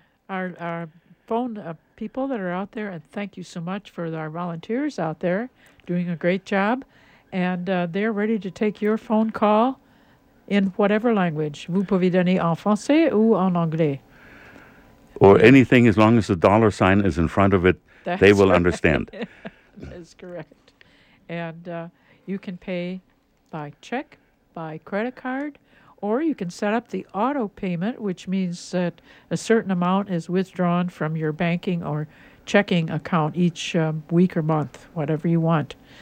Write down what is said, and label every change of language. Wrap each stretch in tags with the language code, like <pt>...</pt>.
<en>Our phone people that are out there, and thank you so much for our volunteers out there doing a great job. And they're ready to take your phone call in whatever language.</en> <fr>Vous pouvez donner en français ou en anglais.</fr> <en>Or anything, as long as the dollar sign is in front of it, they will understand. That's correct. And you can pay by check, by credit card, or you can set up the auto payment, which means that a certain amount is withdrawn from your banking or checking account each week or month, whatever you want.</en>